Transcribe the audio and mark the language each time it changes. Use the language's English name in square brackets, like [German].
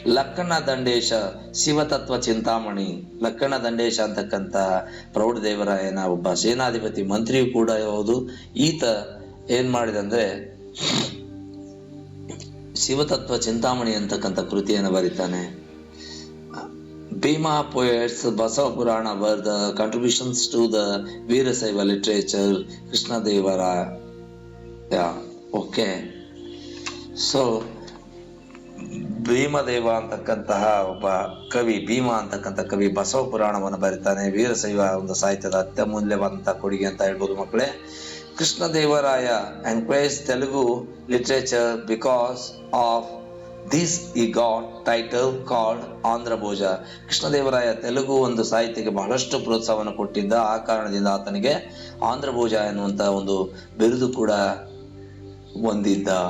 [Kannada] ಲಕ್ಕಣ ದಂಡೇಶ ಶಿವತತ್ವ ಚಿಂತಾಮಣಿ. ಲಕ್ಕಣ ದಂಡೇಶ ಅಂತಕ್ಕಂಥ ಪ್ರೌಢದೇವರಾಯನ ಒಬ್ಬ ಸೇನಾಧಿಪತಿ ಮಂತ್ರಿಯೂ ಕೂಡ ಹೌದು. ಈತ ಏನ್ ಮಾಡಿದಂದ್ರೆ ಶಿವತತ್ವ ಚಿಂತಾಮಣಿ ಅಂತಕ್ಕಂಥ ಕೃತಿಯನ್ನು ಬರೀತಾನೆ. [English] Bhima poets, Basava Purana were the contributions to the Veerasaiva literature. Krishna Devaraya. Yeah, okay. [Kannada] So, Bhimadeva ಅಂತಕ್ಕಂತಹ ಒಬ್ಬ ಕವಿ, ಭೀಮ ಅಂತಕ್ಕಂಥ ಕವಿ ಬಸವ ಪುರಾಣವನ್ನು ಬರೀತಾನೆ. ವೀರಶೈವ ಒಂದು ಸಾಹಿತ್ಯದ ಅತ್ಯಮೂಲ್ಯವಾದಂತಹ ಕೊಡುಗೆ ಅಂತ ಹೇಳ್ಬೋದು ಮಕ್ಕಳೇ. [English] Krishnadevaraya encouraged Telugu literature because of this he got title called Andhra Bhoja. [Kannada] Krishnadevaraya Telugu ಒಂದು ಸಾಹಿತ್ಯಕ್ಕೆ ಬಹಳಷ್ಟು ಪ್ರೋತ್ಸಾಹವನ್ನು ಕೊಟ್ಟಿದ್ದ. ಆ ಕಾರಣದಿಂದ ಆತನಿಗೆ ಆಂಧ್ರ ಭೋಜ ಎನ್ನುವಂತ ಒಂದು ಬಿರುದು ಕೂಡ ಹೊಂದಿದ್ದ.